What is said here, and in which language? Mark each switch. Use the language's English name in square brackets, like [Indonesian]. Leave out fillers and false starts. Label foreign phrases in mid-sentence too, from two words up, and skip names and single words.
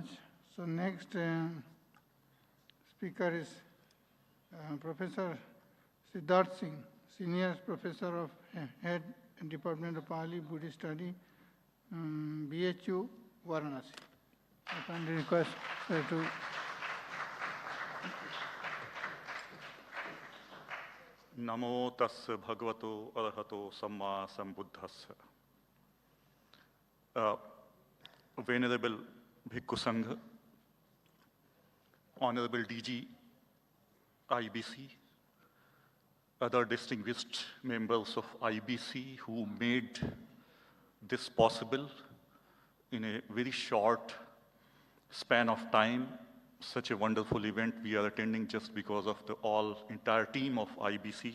[English] So next speaker is Professor Siddharth Singh, Senior Professor of Head Department of Pali Buddhist Study, BHU, Varanasi. I kindly request sir to. [Pali] Namo tassa bhagavato arahato samma sambuddhassa. [English] Venerable Bhikkhu Sangha, Honorable DG IBC, other distinguished members of IBC who made this possible in a very short span of time, such a wonderful event we are attending just because of the entire team of IBC.